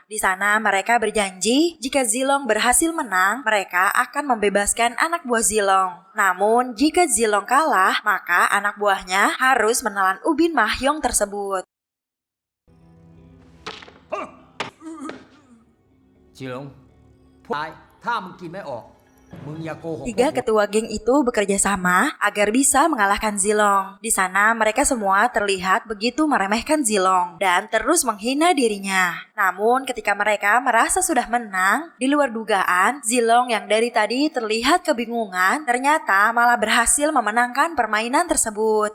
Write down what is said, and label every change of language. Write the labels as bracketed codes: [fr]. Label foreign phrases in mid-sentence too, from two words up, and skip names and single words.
[id] Di sana mereka berjanji jika Zilong berhasil menang, mereka akan membebaskan anak buah Zilong. Namun jika Zilong kalah, maka anak buahnya harus menelan ubin mahjong tersebut. Zilong, [th] ถ้ามึงกินไม่ออกมึงอย่าโกหก [id] Tiga ketua geng itu bekerja sama agar bisa mengalahkan Zilong. Di sana mereka semua terlihat begitu meremehkan Zilong dan terus menghina dirinya. Namun ketika mereka merasa sudah menang, di luar dugaan, Zilong yang dari tadi terlihat kebingungan ternyata malah berhasil memenangkan permainan tersebut.